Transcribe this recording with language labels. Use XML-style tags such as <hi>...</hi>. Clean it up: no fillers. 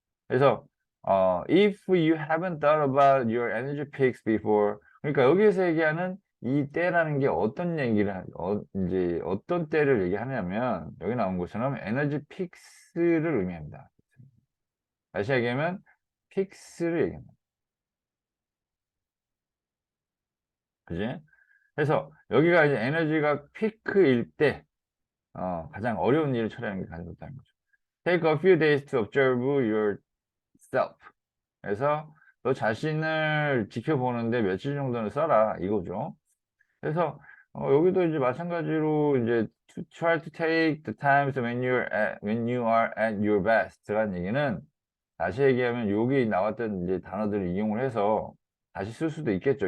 <ko>그래서</ko> <en>if you haven't thought about your energy peaks before</en> <ko>그러니까 여기에서 얘기하는 이 때라는 게 어떤 얘기를 이제 어떤 때를 얘기하냐면 여기 나온 것처럼 에너지 픽스를 의미합니다. 다시 얘기하면 픽스를 얘기합니다. 그지? 그래서 여기가 이제 에너지가 피크일 때 가장 어려운 일을 처리하는 게 가장 좋다는 거죠.</ko> <en>Take a few days to observe yourself.</en> <ko>그래서 너 자신을 지켜보는데 며칠 정도는 써라 이거죠. 그래서 여기도 이제 마찬가지로 이제</ko> <en>to try to take the times when you are at your best</en> <ko>라는 얘기는 다시 얘기하면 여기 나왔던 이제 단어들을 이용을 해서 다시 쓸 수도 있겠죠.</ko>